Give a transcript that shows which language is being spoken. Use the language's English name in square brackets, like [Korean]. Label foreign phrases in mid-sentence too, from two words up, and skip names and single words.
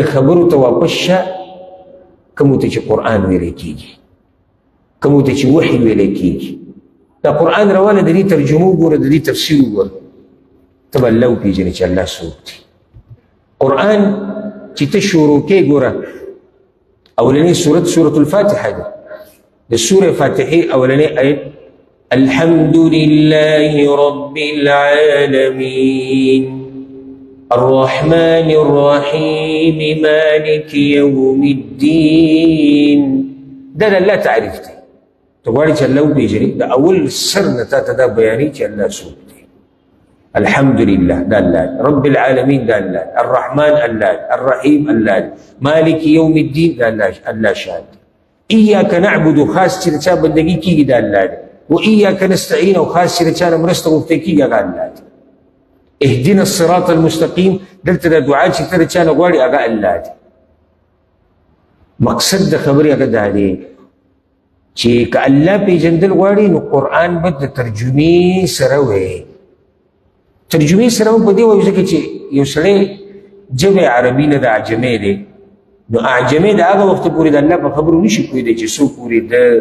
[Pashto] خبرو ته واپس شه کومو ته چې قرآن ویلی کېږي کومو ته چې وحي ویلی کېږي دا قرآن راواله د دې ترجمه وګوره د دې تفسیر وګوره ته به الله وپېژنې چې الله څوک دی قرآن چې ته شروع کې ګوره اولنی سورت سورة الفاتحة ده د سورة فاتحه اولنی آیت [Arabic] الحمد لله رب العالمين الرحمن الرحيم مالك يوم الدين [Pashto] ده الله تعريف دی ته غواړې چې الله وپېژنې د اول سر نه تا ته دا بیانوي چې الله څوک دی [Arabic] الحمد لله [Pashto] ده الله [Arabic] رب العالمين [Pashto] ده الله الرحمن الله الرحيم الله [Arabic] مالك يوم الدين [Pashto] ده الله شان [Arabic] إياك نعبد [Pashto] خاص چې چا بندګي کېږي ده الله دی [Arabic] و إياك نستعين [Pashto] او خاص چې چا نه مرسته غوښتل کېږي هغه الله دی [Arabic] اهدنا الصراط المستقيم [Pashto] دلته د دعا چې ته چا نه غواړې هغه الله دی مقصد د خبرې هغه دا دی چې که الله پېژندل غواړي نو قرآن به د ترجمې سره وایي ترجمې سره په دې وایي ځکه چې یو سړی جبه عربي نه د عجمي دی نو اعجمي د هغه وخت پورې د الله په خبرو نشي پوهېدی چې څو پورې د